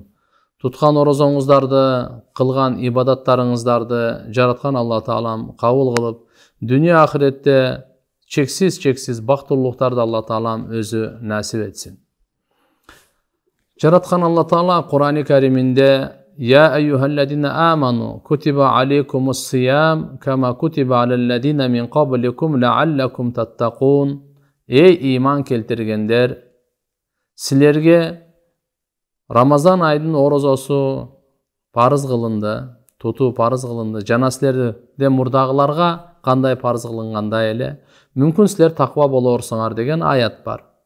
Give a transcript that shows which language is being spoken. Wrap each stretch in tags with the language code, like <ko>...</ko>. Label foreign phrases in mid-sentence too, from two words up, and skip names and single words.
<ky>Туткан орозоңуздарды, кылган ибадаттарыңыздарды жараткан Алла Таалам кабыл кылып, дүйнө ахиретте чексиз бактылуулуктарды Алла Таалам өзү насип этсин. Жараткан Алла Таала Кур'ан-ы Кариминде</ky> <ar>يا أيها الذين آمنوا كتب عليكم الصيام كما كتب على الذين من قبلكم لعلكم تتقون.</ar> <ky>Эй иман келтиргендер, силерге Рамазан айдын орозосу парыз кылынды, тутуу парыз кылынды. Жана силерден мурдагыларга кандай парыз кылынгандай эле, мүмкүн силер таква болорсуңар деген аят бар.</ky>